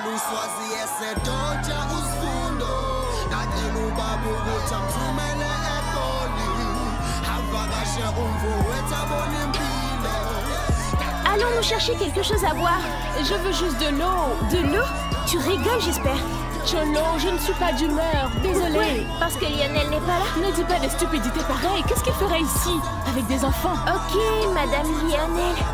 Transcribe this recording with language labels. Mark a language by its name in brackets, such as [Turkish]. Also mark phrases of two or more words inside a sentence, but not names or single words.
[Zulu] uswazi esedoja usifundo ngacela ubaba ukuthi amthumele eGoli avakashe umfowethu abone impilo. [French] Allons nous chercher quelque chose à boire. Je veux juste de l'eau. De l'eau? Tu rigoles, j'espère. Cholo, je ne suis pas d'humeur. Désolée. Pourquoi? Parce que Lionel n'est pas là? Ne dis pas des stupidités pareilles. Qu'est-ce qu'il ferait ici avec des enfants? Ok, Madame Lionel.